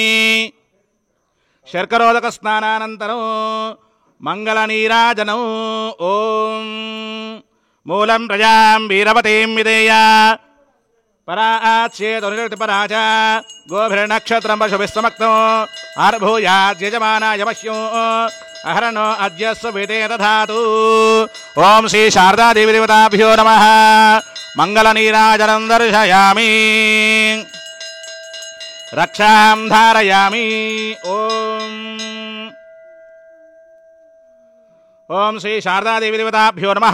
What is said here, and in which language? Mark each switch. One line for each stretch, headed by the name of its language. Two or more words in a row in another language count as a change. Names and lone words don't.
Sanskrit: शर्करोदकस्नानानन्तरं मंगलनीराजनं ओम मूलं प्रजां वीरवतीं विधेय पराचेतुनिर्तिपराच गोभिर्नक्षत्रं पशुभिस्समक्तो आर्भूयाद्यजमानाय मह्यो అహరణో అద్యస్వ విదే దధాతు. ఓం శ్రీ శారదాదేవి దేవతాభ్యో నమః. మంగళనీరాజనం దర్శయామి, రక్షాం ధారయామి. ఓం శ్రీ శారదాదేవి దేవతాభ్యో నమః.